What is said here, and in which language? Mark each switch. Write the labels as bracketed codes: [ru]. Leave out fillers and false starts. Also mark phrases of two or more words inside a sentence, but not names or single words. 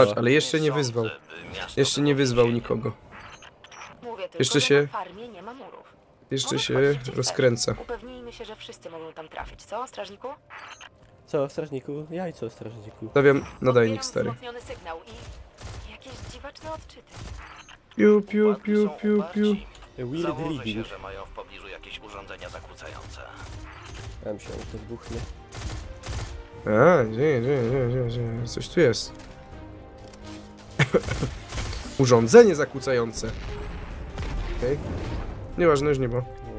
[pl] Patrz, ale jeszcze nie wyzwał. Jeszcze nie wyzwał nikogo. Mówię tylko, Jeszcze że się... na farmie nie ma murów. Jeszcze Może się wchodzić gdzie rozkręca. chcesz. Upewnijmy się, że wszyscy mogą tam trafić, co, strażniku? Co, strażniku? Jajco, strażniku. Stawiam nadajnik stary. Wzmocniony sygnał i jakieś dziwaczne odczyty. Piu, piu, piu, piu, piu. [en] Weird [pl] Założę się, [en] reading. [pl] że mają w pobliżu jakieś urządzenia zakłócające. Ja myślałem, że to wybuchnie. A, gdzie, coś tu jest. Urządzenie zakłócające. Okej. Nieważne, już nie było.